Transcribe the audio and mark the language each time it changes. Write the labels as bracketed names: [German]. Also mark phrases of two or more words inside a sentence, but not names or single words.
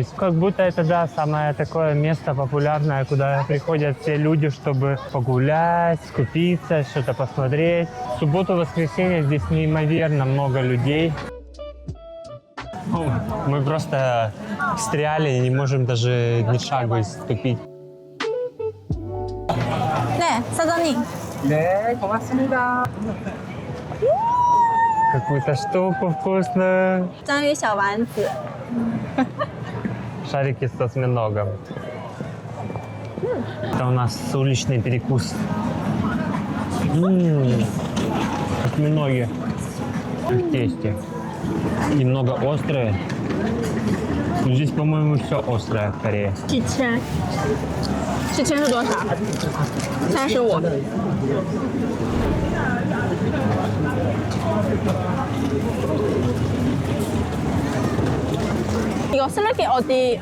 [Russian] Как будто это, да, самое такое место популярное, куда приходят все люди, чтобы погулять, скупиться, что-то посмотреть. В субботу-воскресенье здесь неимоверно много людей. Мы просто встряли и не можем даже ни шагу ступить. [Korean] 네, 사장님. 네, 고맙습니다. [Russian] Какую-то штуку вкусную. [Chinese] 章鱼小丸子。 [Russian] Шарики с осьминогом. Это у нас уличный перекус. Осьминоги в тесте. Немного острые. Здесь, по-моему, все острое в Корее. [Chinese] 几千？几千是多少？35。 [Korean] 이거 슬래피 어디?